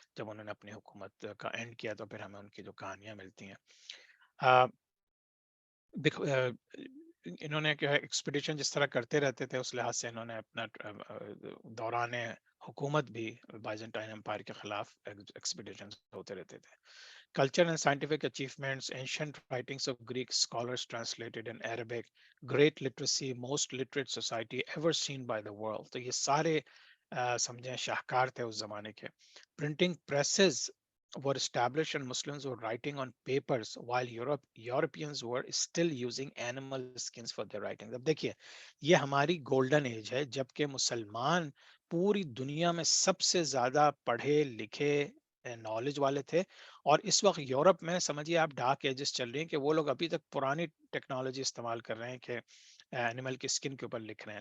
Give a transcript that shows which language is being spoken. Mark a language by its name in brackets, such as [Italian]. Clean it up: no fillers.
[Urdu] جب انہوں نے اپنی حکومت کا اینڈ کیا تو پھر ہمیں ان کی جو کہانیاں ملتی ہیں. آ، انہوں نے ایکسپیڈیشن جس طرح کرتے رہتے تھے اس لحاظ سے انہوں نے اپنا دوران حکومت بھی بائزنٹائن امپائر کے خلاف ایکسپیڈیشن ہوتے رہتے تھے. [English] Culture and scientific achievements, ancient writings of Greek scholars translated in Arabic, great literacy, most literate society ever seen by the world. [Urdu] تو یہ سارے سمجھیں شاہکار تھے اس زمانے کے. [English] Printing presses were established and Muslims were writing on papers while Europeans were still using animal skins for their writing. [Urdu] اب دیکھیے یہ ہماری گولڈن ایج ہے جبکہ مسلمان پوری دنیا میں سب سے زیادہ پڑھے لکھے نالج والے تھے. اور اس وقت یورپ میں سمجھیے آپ ڈارک ایجز چل رہی ہیں کہ وہ لوگ ابھی تک پرانی ٹیکنالوجی استعمال کر رہے ہیں کہ اینیمل کی اسکن کے اوپر لکھ رہے ہیں.